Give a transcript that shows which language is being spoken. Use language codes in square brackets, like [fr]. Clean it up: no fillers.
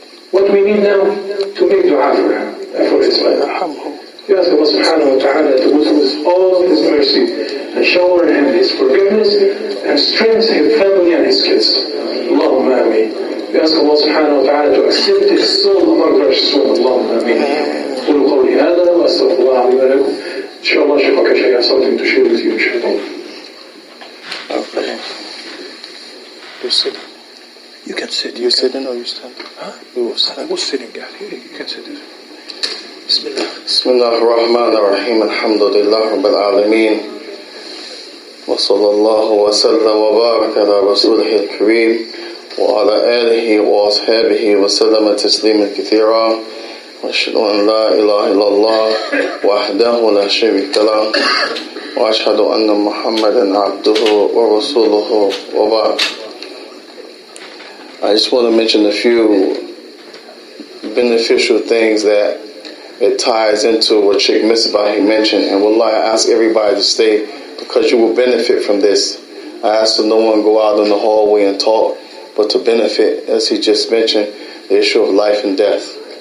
[en] What we need now to make dua for him, for his We ask Allah subhanahu wa ta'ala to go through all of His mercy and shower him His forgiveness and strengthen his family and his kids. Allahumma ameen. We ask Allah subhanahu wa ta'ala to accept his soul among righteous ones. Allahumma ameen. [ar] قولوا قولي هذا وأستغفر الله لي ولكم. إن شاء الله [en] Shaykh Akash has something to share with you, inshallah. Okay. You sit. You can sit. You sitting or you stand? Huh? You will stand. Who's sitting there? You can sit. Bismillah. [ar] بسم الله الرحمن الرحيم الحمد لله رب العالمين وصلى الله وسلم وبارك على رسوله الكريم وعلى آله وأصحابه وسلم تسليما كثيرا وأشهد أن لا إله إلا الله وحده لا شريك له وأشهد أن محمدا عبده ورسوله وبعد. [en] I just want to mention a few beneficial things that it ties into what Sheikh Misbah mentioned. And wallah, I ask everybody to stay because you will benefit from this. I ask that no one go out in the hallway and talk, but to benefit, as he just mentioned, the issue of life and death.